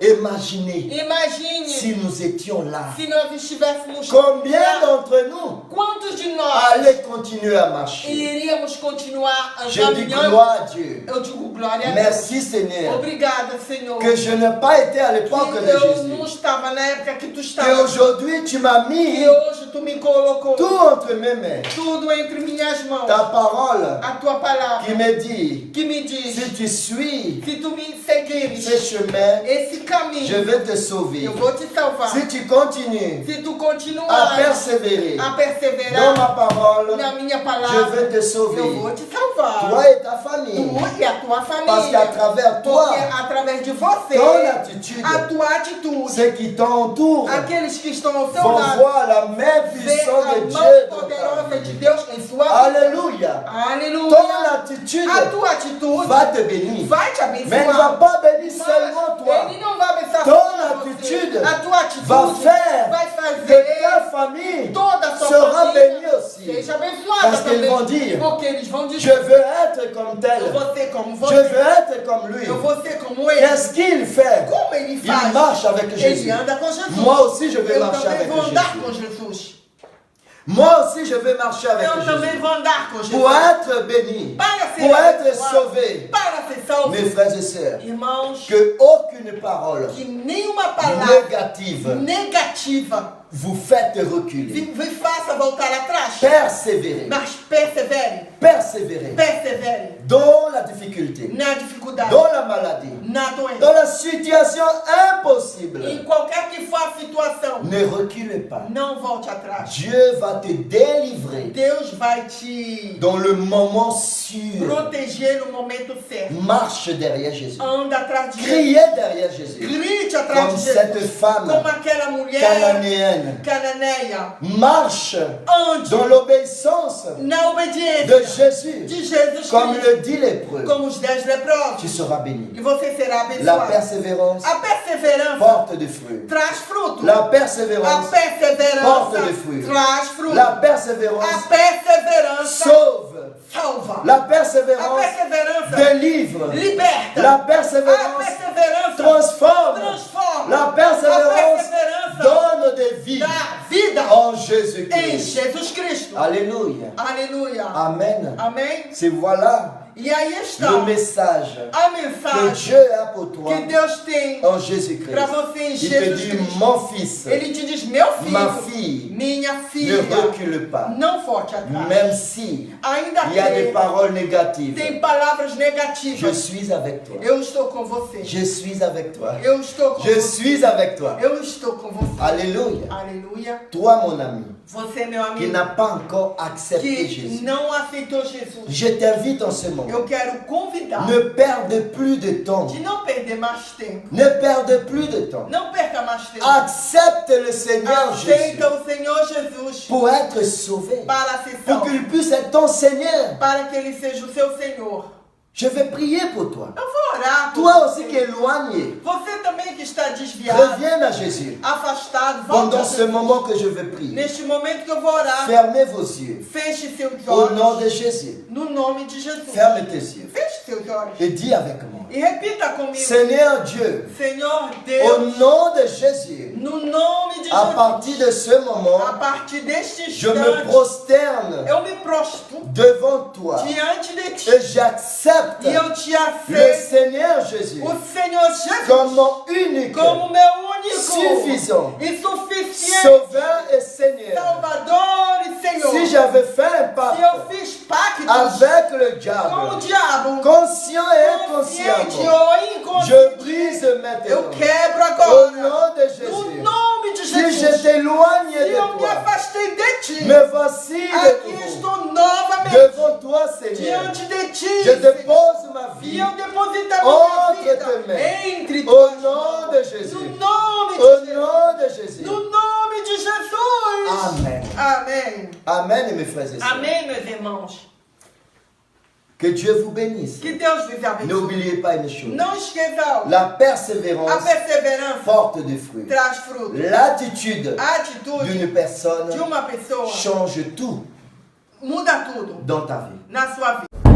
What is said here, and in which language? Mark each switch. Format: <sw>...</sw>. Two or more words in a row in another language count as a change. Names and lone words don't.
<fr>Imaginez</fr> <pt>Imagine</pt> <fr>si nous étions là.</fr> <pt>se nós estivéssemos</pt> <fr>Combien</fr> <pt>lá.</pt> <fr>d'entre nous</fr> <pt>Quantos de nós</pt> <fr>allaient continuer à marcher?</fr> <pt>iríamos continuar</pt> <fr>Je dis</fr> <pt>caminhando?</pt> <fr>gloire à Dieu.</fr> <pt>Eu digo glória a Deus.</pt> <fr>Merci Seigneur.</fr> <pt>Obrigada, Senhor.</pt> <fr>Que je n'ai pas été à l'époque</fr> <pt>Que de eu</pt> <fr>Jésus.</fr> <pt>não estava na época que tu</pt> <fr>Et</fr> <pt>estavas.</pt> <fr>aujourd'hui tu m'as mis</fr> <pt>E hoje tu me colocou</pt> <fr>tout entre mes mains.</fr> <pt>tudo entre minhas mãos.</pt> <fr>Ta parole</fr> <pt>A tua palavra</pt> <fr>qui me dit,</fr> <pt>que me diz,</pt> <fr>si tu suis</fr> <pt>se tu me seguires</pt> <fr>ce chemin,</fr> <pt>esse</pt> <fr>je</fr> <pt>caminho,</pt> <fr>vais te sauver.</fr> <pt>eu vou te salvar.</pt> <fr>Si tu continues</fr> <pt>Se tu</pt> <fr>à</fr> <pt>continuar</pt> <fr>persévérer</fr> <pt>a</pt> <fr>dans</fr> <pt>perseverar</pt> <fr>ma parole,</fr> <pt>na minha</pt> <fr>je</fr> <pt>palavra,</pt> <fr>vais te</fr> <pt>eu</pt> <fr>sauver.</fr> <pt>vou te salvar.</pt> <fr>Toi et ta famille.</fr> <pt>Tu e a tua</pt> <fr>Parce qu'à</fr> <pt>família.</pt> <fr>travers toi,</fr> <pt>Porque através de você,</pt> <fr>ton attitude,</fr> <pt>a tua atitude,</pt> <fr>ceux qui t'entourent</fr> <pt>aqueles que estão ao seu</pt> <fr>vont</fr> <pt>lado,</pt> <fr>voir la main</fr> <pt>vê</pt> <fr>puissante</fr> <pt>a</pt> <fr>de</fr> <pt>mão</pt> <fr>Dieu dans ta</fr> <pt>poderosa de</pt> <fr>vie.</fr> <pt>Deus em sua vida.</pt> <fr>Alléluia.</fr> <pt>Aleluia.</pt> <fr>Ton attitude</fr> <pt>A tua atitude</pt> <fr>va te bénir.</fr> <pt>vai te</pt> <fr>Mais elle ne va</fr> <pt>abençoar.</pt> <fr>pas bénir</fr> <pt>Mas</pt> <fr>seulement toi.</fr> <pt>ele não vai abençoar</pt> <fr>Ton</fr> <pt>só</pt> <fr>attitude</fr> <pt>você. A tua atitude</pt> <fr>va faire</fr> <pt>vai</pt> <fr>que</fr> <pt>fazer</pt> <fr>ta famille</fr> <pt>toda a sua</pt> <fr>sera</fr> <pt>família</pt> <fr>bénie aussi.</fr> <pt>seja abençoada</pt> <fr>Parce qu'ils</fr> <pt>também.</pt> <fr>vont dire,</fr> <pt>Porque eles vão</pt> <fr>je</fr> <pt>dizer,</pt> <fr>veux être comme tel.</fr> <pt>eu vou ser como</pt> <fr>Je</fr> <pt>você,</pt> <fr>veux être comme lui.</fr> <pt>eu vou ser como ele.</pt> <fr>Qu'est-ce qu'il fait?</fr> <pt>Como ele</pt> <fr>Il</fr> <pt>faz?</pt> <fr>marche avec</fr> <pt>Ele</pt> <fr>Jésus.</fr> <pt>anda com Jesus.</pt> <fr>Moi aussi, je vais</fr> <pt>Eu</pt> <fr>marcher</fr> <pt>também</pt> <fr>avec</fr> <pt>vou andar com</pt> <fr>Jésus.</fr> <pt>Jesus.</pt> <fr>Moi aussi, je vais marcher avec</fr> <pt>Eu também</pt> <fr>Jésus.</fr> <pt>vou andar com Jesus.</pt> <fr>Pour être béni,</fr> <pt>Para ser</pt> <fr>pour être</fr> <pt>abençoado,</pt> <fr>sauvé.</fr> <pt>para ser salvo.</pt> <fr>Mes frères et sœurs,</fr> <pt>Irmãos,</pt> <fr>que aucune parole</fr> <pt>que nenhuma palavra</pt> <fr>négative</fr> <pt>negativa</pt> <fr>vous fait reculer.</fr> <pt>me faça voltar atrás.</pt> <fr>Persévérez.</fr> <pt>Mas persevere,</pt> <fr>Persévérez</fr> <pt>persevere</pt> <fr>dans la difficulté,</fr> <pt>na dificuldade,</pt> <fr>dans la maladie,</fr> <pt>na doença.</pt> <fr>dans la situation impossible.</fr> <pt>Em qualquer que for a situação,</pt> <fr>Ne reculez pas.</fr> <pt>não volte atrás.</pt> <fr>Dieu va te délivrer</fr> <pt>Deus vai te</pt> <fr>dans le moment sûr.</fr> <pt>proteger no momento certo.</pt> <fr>Marche derrière Jésus.</fr> <pt>Anda atrás de Jesus.</pt> <fr>Criez derrière Jésus.</fr> <pt>Grite atrás</pt> <fr>Comme</fr> <pt>de</pt> <fr>cette</fr> <pt>Jesus.</pt> <fr>femme</fr> <pt>Como aquela mulher</pt> <fr>cananéenne.</fr> <pt>cananeia.</pt> <fr>Marche</fr> <pt>Ande</pt> <fr>dans l'obéissance</fr> <pt>na obediência</pt> <fr>de Jésus.</fr> <pt>de Jesus</pt> <fr>Comme</fr> <pt>Cristo.</pt> <fr>le dit l'hébreu.</fr> <pt>Como os 10 leprosos.</pt> <fr>Tu seras béni.</fr> <pt>E você será</pt> <fr>La</fr> <pt>abençoado.</pt> <fr>persévérance</fr> <pt>A perseverança</pt> <fr>porte des fruits.</fr> <pt>traz fruto.</pt> <fr>La</fr> <pt>A</pt> <fr>persévérance</fr> <pt>perseverança</pt> <fr>porte des fruits.</fr> <pt>traz fruto.</pt> <fr>La</fr> <pt>A</pt> <fr>persévérance</fr> <pt>perseverança</pt> <fr>sauve.</fr> <pt>salva.</pt> <fr>La</fr> <pt>A</pt> <fr>persévérance</fr> <pt>perseverança</pt> <fr>délivre.</fr> <pt>liberta.</pt> <fr>La</fr> <pt>A</pt> <fr>persévérance</fr> <pt>perseverança</pt> <fr>transforme.</fr> <pt>transforma.</pt> <fr>La</fr> <pt>A</pt> <fr>persévérance</fr> <pt>perseverança</pt> <fr>donne des vies</fr> <pt>dá vida</pt> <fr>en</fr> <pt>em</pt> <fr>Jésus-Christ.</fr> <pt>Jesus Cristo.</pt> <fr>Alléluia.</fr> <pt>Aleluia.</pt> <fr>Amen.</fr> <pt>Amém?</pt> <fr>C'est voilà</fr> <pt>E aí está</pt> <fr>le message</fr> <pt>a</pt> <fr>que</fr> <pt>mensagem</pt> <fr>Dieu a pour toi</fr> <pt>que Deus tem</pt> <fr>en Jésus-Christ.</fr> <pt>para você em</pt> <fr>Il te</fr> <pt>Jesus</pt> <fr>dit,</fr> <pt>Cristo.</pt> <fr>mon fils,</fr> <pt>Ele te diz, meu filho,</pt> <fr>ma fille,</fr> <pt>minha</pt> <fr>ne</fr> <pt>filha,</pt> <fr>recule pas.</fr> <pt>não volte atrás.</pt> <fr>Même si</fr> <pt>Ainda</pt> <fr>il y a des</fr> <pt>que</pt> <fr>paroles négatives,</fr> <pt>tem palavras</pt> <fr>je</fr> <pt>negativas,</pt> <fr>suis avec toi.</fr> <pt>eu estou com você.</pt> <fr>Je suis avec toi.</fr> <pt>Eu estou com</pt> <fr>Je</fr> <pt>você.</pt> <fr>suis avec toi.</fr> <pt>Eu estou com você.</pt> <fr>Alléluia.</fr> <pt>Aleluia.</pt> <fr>Toi, mon ami,</fr> <pt>Você, meu</pt> <fr>qui</fr> <pt>amigo,</pt> <fr>n'a pas encore accepté</fr> <pt>que</pt> <fr>Jésus,</fr> <pt>não aceitou Jesus,</pt> <fr>je t'invite en ce moment.</fr> <pt>eu quero convidar</pt> <fr>Ne perde plus de temps.</fr> <pt>de não perder mais tempo.</pt> <fr>Ne perde plus de temps.</fr> <pt>Não perca mais tempo.</pt> <fr>Accepte le Seigneur Jésus</fr> <pt>Aceita o Senhor Jesus</pt> <fr>pour être sauvé.</fr> <pt>para ser</pt> <fr>Pour</fr> <pt>salvo.</pt> <fr>qu'il puisse être ton Seigneur.</fr> <pt>Para que Ele seja o seu Senhor.</pt> <fr>Je vais prier pour toi.</fr> <pt>Eu vou orar por</pt> <fr>Toi aussi</fr> <pt>você.</pt> <fr>qui es éloigné,</fr> <pt>Você também que está desviado,</pt> <fr>reviens à Jésus.</fr> <pt>afastado, volte a</pt> <fr>Pendant ce</fr> <pt>Jesus.</pt> <fr>moment que je vais prier,</fr> <pt>Neste momento que eu vou orar,</pt> <fr>fermez vos yeux.</fr> <pt>feche seus</pt> <fr>Au nom</fr> <pt>olhos.</pt> <fr>de Jésus,</fr> <pt>No nome de Jesus.</pt> <fr>ferme tes yeux.</fr> <pt>Feche seus olhos.</pt> <fr>Et dis avec moi.</fr> <pt>E repita comigo.</pt> <fr>Seigneur Dieu,</fr> <pt>Senhor</pt> <fr>au</fr> <pt>Deus,</pt> <fr>nom de Jésus,</fr> <pt>no nome de</pt> <fr>à</fr> <pt>Jesus,</pt> <fr>partir de ce moment,</fr> <pt>a partir deste</pt> <fr>je me</fr> <pt>instante,</pt> <fr>prosterne</fr> <pt>eu me prostro</pt> <fr>devant toi</fr> <pt>diante de ti</pt> <fr>et j'accepte</fr> <pt>e eu te</pt> <fr>le</fr> <pt>aceito,</pt> <fr>Seigneur Jésus</fr> <pt>o Senhor Jesus,</pt> <fr>comme mon unique,</fr> <pt>como meu único</pt> <fr>suffisant,</fr> <pt>e suficiente</pt> <fr>Sauveur et Seigneur.</fr> <pt>Salvador e Senhor.</pt> <fr>Si j'avais fait un</fr> <pt>Se eu</pt> <fr>pacte</fr> <pt>fiz pactos</pt> <fr>avec le</fr> <pt>com o</pt> <fr>diable,</fr> <pt>diabo,</pt> <fr>conscient et</fr> <pt>consciente</pt> <fr>inconsciemment,</fr> <pt>ou</pt> <fr>je</fr> <pt>inconsciente,</pt> <fr>brise</fr> <pt>eu</pt> <fr>maintenant</fr> <pt>quebro</pt> <fr>au</fr> <pt>agora.</pt> <fr>nom de</fr> <pt>No</pt> <fr>Jésus.</fr> <pt>nome de</pt> <fr>Si</fr> <pt>Jesus.</pt> <fr>je t'éloigne</fr> <pt>Se</pt> <fr>de</fr> <pt>eu me</pt> <fr>toi,</fr> <pt>afastei de ti,</pt> <fr>me voici de</fr> <pt>aqui</pt> <fr>nouveau</fr> <pt>estou novamente</pt> <fr>devant toi, Seigneur.</fr> <pt>diante de ti.</pt> <fr>Je dépose ma</fr> <pt>E</pt> <fr>vie</fr> <pt>eu deposito a</pt> <fr>entre</fr> <pt>minha</pt> <fr>tes mains.</fr> <pt>vida entre</pt> <fr>Au</fr> <pt>tuas</pt> <fr>nom</fr> <pt>mãos.</pt> <fr>de Jésus.</fr> <pt>No nome de</pt> <fr>Au</fr> <pt>Jesus.</pt> <fr>nom de Jésus.</fr> <pt>No nome de Jesus.</pt> <fr>Amen.</fr> <pt>Amém.</pt> <fr>Amen, mes frères et sœurs.</fr> <pt>Amém, meus irmãos.</pt> <fr>Que Dieu vous bénisse.</fr> <pt>Que Deus vos abençoe.</pt> <fr>N'oubliez pas une chose.</fr> <pt>Não esqueçam,</pt> <fr>La</fr> <pt>a</pt> <fr>persévérance</fr> <pt>perseverança</pt> <fr>porte des fruits.</fr> <pt>traz fruto.</pt> <fr>L'attitude</fr> <pt>A atitude</pt> <fr>d'une personne</fr> <pt>de uma pessoa</pt> <fr>change tout</fr> <pt>muda tudo</pt> <fr>dans ta vie.</fr> <pt>na sua vida.</pt>